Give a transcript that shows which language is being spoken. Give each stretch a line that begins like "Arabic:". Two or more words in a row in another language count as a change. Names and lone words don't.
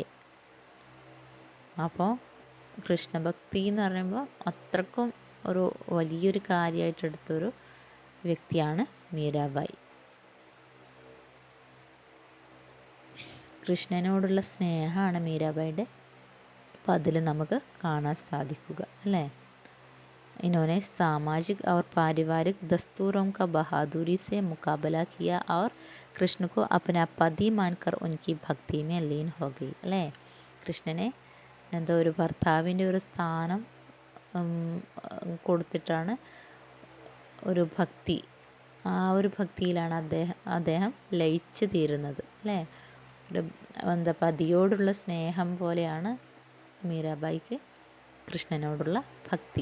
Malayalam: അപ്പോൾ കൃഷ്ണഭക്തി എന്ന് പറയുമ്പോൾ അത്രക്കും ഒരു വലിയൊരു കാര്യമായിട്ടെടുത്തൊരു വ്യക്തിയാണ് മീരാബായി. കൃഷ്ണനോടുള്ള സ്നേഹമാണ് മീരാബായിയുടെ അപ്പോൾ അതിൽ നമുക്ക് കാണാൻ സാധിക്കുക അല്ലേ?
Hindi: इन्होंने सामाजिक और पारिवारिक दस्तूरों का बहादुरी से मुकाबला किया और कृष्ण को अपना पति मानकर उनकी भक्ति में लीन हो गई അല്ലേ?
Malayalam: കൃഷ്ണനെ എന്താ ഒരു ഭർത്താവിൻ്റെ ഒരു സ്ഥാനം കൊടുത്തിട്ടാണ് ഒരു ഭക്തി, ആ ഒരു ഭക്തിയിലാണ് അദ്ദേഹം ലയിച്ചു തീരുന്നത് അല്ലേ? ഒരു എന്താ പതിയോടുള്ള സ്നേഹം പോലെയാണ് മീരാബായിക്ക് കൃഷ്ണനോടുള്ള ഭക്തി.